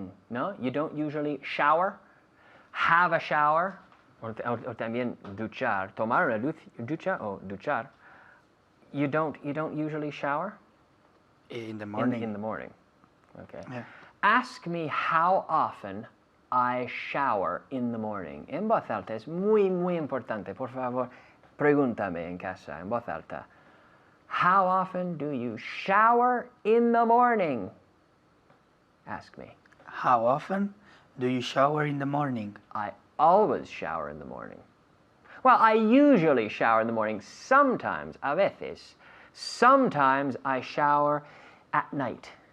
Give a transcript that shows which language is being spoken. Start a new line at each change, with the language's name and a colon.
English: No, you don't usually shower. Have a shower.
Spanish: O también duchar. Tomar una ducha o duchar.
English: You don't usually shower? In the morning. In the morning. Okay. Yeah. Ask me how often I shower in the morning.
Spanish: En voz alta es muy importante. Por favor, pregúntame en casa en voz alta.
English: How often do you shower in the morning? Ask me. How often do you shower in the morning? I always shower in the morning. Well, I usually shower in the morning. Sometimes,
Spanish: a veces.
English: Sometimes I shower at night.